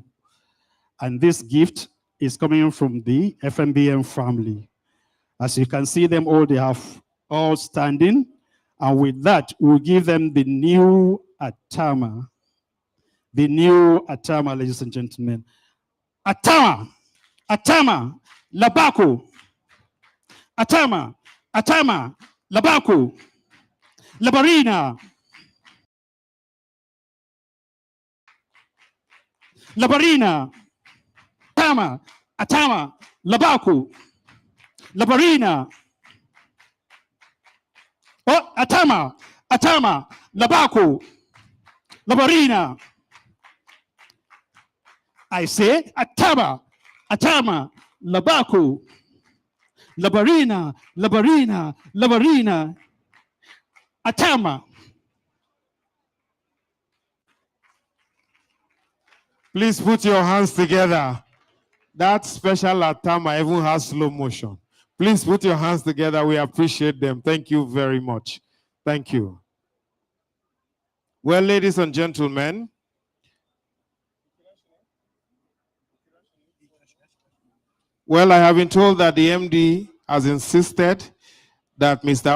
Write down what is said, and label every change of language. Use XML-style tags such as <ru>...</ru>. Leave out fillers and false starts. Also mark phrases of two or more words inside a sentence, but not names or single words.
<en>And this gift is coming from the FMBN family. As you can see them all, they have all standing. And with that, we'll give them the new Atama. The new Atama, ladies and gentlemen. Atama, Atama, Labako. Atama, Atama, Labako. Labarina. Labarina. Atama, Atama, Labako. Labarina. Oh, Atama, Atama, Labako. Labarina. I say Atama, Atama, Labako. Labarina, Labarina, Labarina. Atama. Please put your hands together. That special Atama even has slow motion. Please put your hands together. We appreciate them. Thank you very much. Thank you. Well, ladies and gentlemen, well, I have been told that the MD has insisted that Mr.</en>